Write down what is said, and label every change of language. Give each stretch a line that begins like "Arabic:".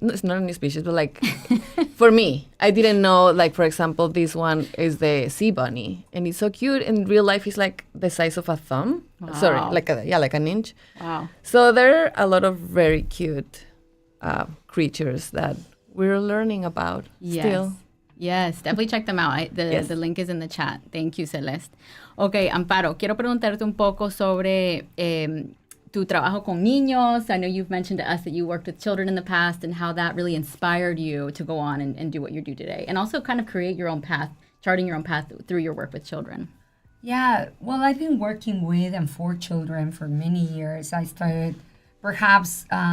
English: No, it's not a new species, but like for me, I didn't know, like, for example, this one is the sea bunny. And it's so cute. In real life, it's like the size of a thumb. Wow. Sorry, like an inch. Wow. So there are a lot of very cute creatures that we're learning about still. Yes, definitely check them out. The link is in the chat. Thank you, Celeste.
Spanish: Okay, Amparo, quiero preguntarte un poco sobre tu trabajo con niños.
English: I know you've mentioned to us that you worked with children in the past and how that really inspired you to go on and do what you do today. And also kind of create your own path, charting your own path through your work with children. Yeah, well, I've been working with and for children for many years. I started perhaps...